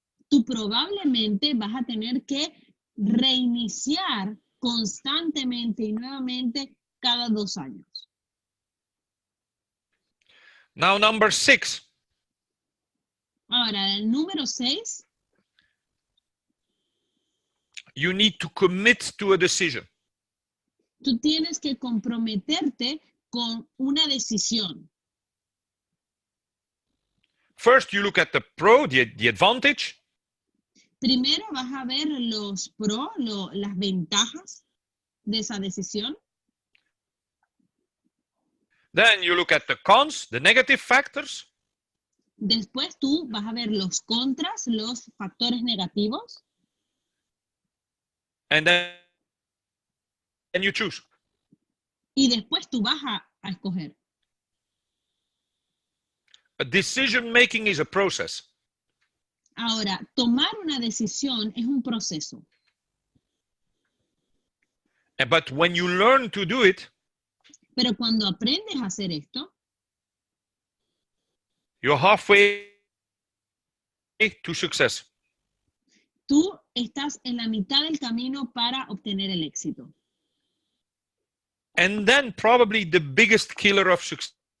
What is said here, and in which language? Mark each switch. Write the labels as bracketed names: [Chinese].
[Spanish] Tú probablemente vas a tener que reiniciar constantemente y nuevamente cada 2 años. [English] Now, number 6. [Spanish] Ahora, el número 6. [English] You need to commit to a decision. [Spanish] Tú tienes que comprometerte con una decisión. [English] First, you look at the pro, the advantage. [Spanish] Primero vas a ver los pros, las ventajas de esa decisión. [English] Then you look at the cons, the negative factors. [Spanish] Después tú vas a ver los contras, los factores negativos. [English] And then you choose. [Spanish] Y después tú vas a escoger. [English] A decision making is a process. [Spanish] Ahora, tomar una decisión es un proceso. [English] But when you learn to do it, [Spanish] Pero cuando aprendes a hacer esto, [English] you're halfway to success. [Spanish] tú estás en la mitad del camino para obtener el éxito. [English] And then probably the biggest killer of success.